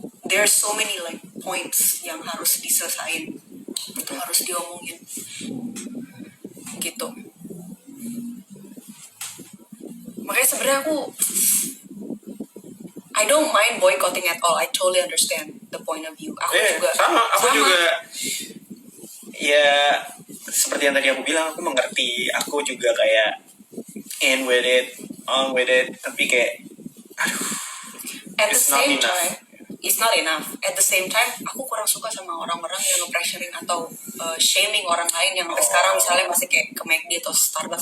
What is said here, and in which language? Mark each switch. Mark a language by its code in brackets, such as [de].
[en] There are so many like points [id] yang harus diselesain, itu harus diomongin gitu. Makanya sebenarnya [en] I don't mind boycotting at all. I totally understand the point of view. [id] Aku juga ya seperti yang tadi aku bilang, aku mengerti, aku juga kayak [en] in with it, on with it, [id] tapi kayak [en] at the same time it's not enough. At the same time, [id] aku kurang suka sama orang-orang yang nge-pressuring atau shaming orang lain yang sampai sekarang misalnya masih kayak ke McD atau Starbucks.